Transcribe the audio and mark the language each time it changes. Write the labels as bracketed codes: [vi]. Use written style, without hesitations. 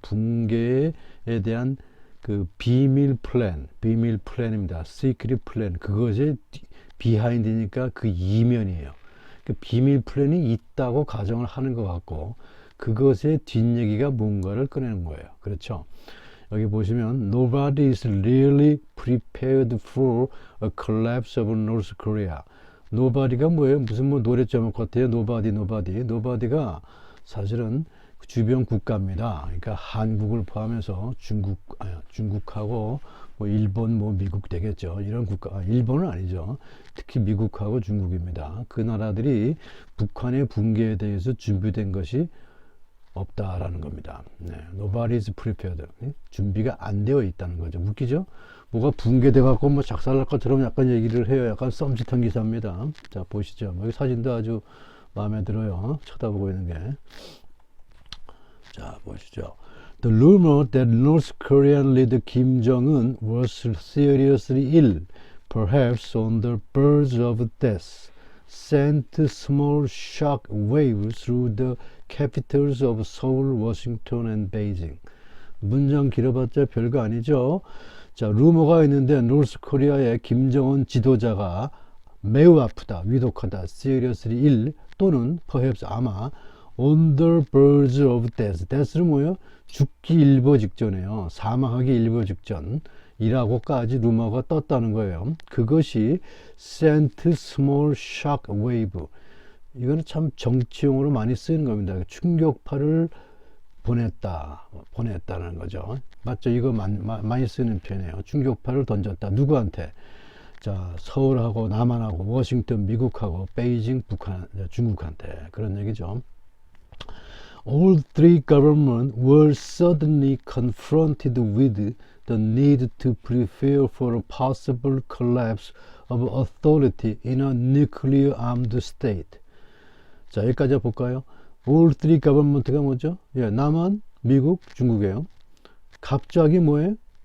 [ko] 붕괴에 대한 그 비밀 플랜입니다. 시크릿 플랜. 그것이 비하인드니까 그 이면이에요. 그 비밀 플랜이 있다고 가정을 하는 것 같고, 그것의 뒷얘기가 뭔가를 꺼내는 거예요. 그렇죠? 여기 보시면 [en] Nobody is really prepared for a collapse of North Korea. [ko] Nobody가 뭐예요? 무슨 뭐 노래 제목 같아요? Nobody가 사실은 주변 국가입니다. 그러니까 한국을 포함해서 중국하고 뭐 일본, 뭐 미국 되겠죠. 이런 국가, 일본은 아니죠. 특히 미국하고 중국입니다. 그 나라들이 북한의 붕괴에 대해서 준비된 것이 없다라는 겁니다. [en] 네, Nobody is prepared. [ko] 준비가 안 되어 있다는 거죠. 웃기죠? 뭐가 붕괴돼 갖고 뭐 작살날 것처럼 약간 얘기를 해요. 약간 썸짓한 기사입니다. 자, 보시죠. 여기 사진도 아주 마음에 들어요. 쳐다보고 있는 게. 자, 보시죠. [en] The rumor that North Korean leader Kim Jong-un was seriously ill, perhaps on the verge of death, sent small shock waves through the capitals of Seoul, Washington, and Beijing. [ko] 문장 길어봤자 별거 아니죠. 자, 루머가 있는데 노스 코리아의 김정은 지도자가 매우 아프다, 위독하다, [en] seriously ill [ko] 또는 [en] perhaps [ko] 아마 [en] on the verge of death. [ko] death는 뭐예요? 죽기 일보 직전이에요. 사망하기 일보 직전이라고까지 루머가 떴다는 거예요. 그것이 [en] sent small shock wave. [ko] 이거는 참 정치용어로 많이 쓰이는 겁니다. 충격파를 보냈다는 거죠. 맞죠? 이거 많이 쓰는 표현이에요. 충격파를 던졌다. 누구한테? 자, 서울하고 남한하고 워싱턴 미국하고 베이징 북한 중국한테. 그런 얘기죠. [en] All three governments were suddenly confronted with the need to prepare for a possible collapse of authority in a nuclear-armed state. [ko] 자, 여기까지 볼까요? [en] All three government가 뭐죠? [ko] 예, 남한, 미국, 중국이에요. 갑자기 뭐예요?